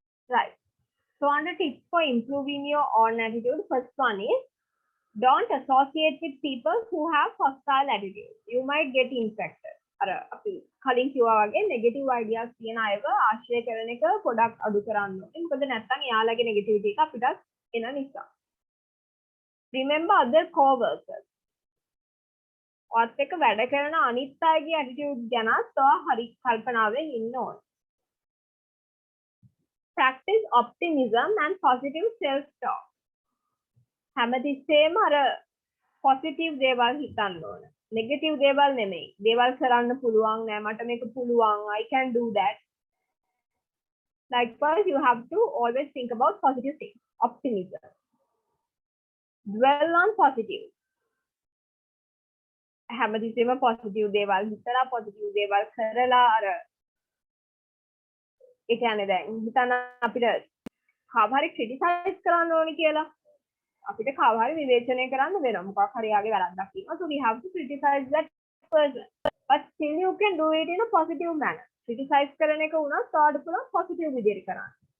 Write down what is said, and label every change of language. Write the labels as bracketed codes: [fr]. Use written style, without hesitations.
[en] Right. So under tips for improving your own attitude, first one is don't associate with people who have hostile attitude. You might get infected. [si] අපි කලින් කිව්වා වගේ negative ideas තියෙන අයව ආශ්‍රය කරන එක පොඩක් අඩු කරන්න ඕනේ. මොකද නැත්නම් එයාලගේ negativity එක අපිට එන නිසා. [en] Remember other co-workers. [si] ඔයත් එක්ක වැඩ කරන අනිත් අයගේ attitude ගැනත් ඔයා හරි කල්පනාවෙන් ඉන්න ඕනේ. [en] Practice optimism and positive self-talk. [si] හැමතිස්සෙම අර positive දේවල් හිතන්න ඕන. negative දේවල් නෙමෙයි. දේවල් කරන්න පුළුවන් නෑ මට මේක පුළුවන්. [en] I can do that. Likewise, you have to always think about positive things. Optimism. Dwell on positive. [si] හැමතිස්සෙම positive දේවල් හිතලා positive දේවල් කරලා අර ඒ කියන්නේ දැන් හිතන්න අපිට කාව හරි criticize කරන්න ඕනේ කියලා අපිට කාව හරි විවේචනය කරන්න වෙනවා මොකක් හරි යාගේ වැරද්දක් තියෙනවා [en] so we have to criticize that person but still you can do it in a positive manner [si] criticize කරන එක උනත් ඔයාලට පුළුවන් positive විදිහට කරන්න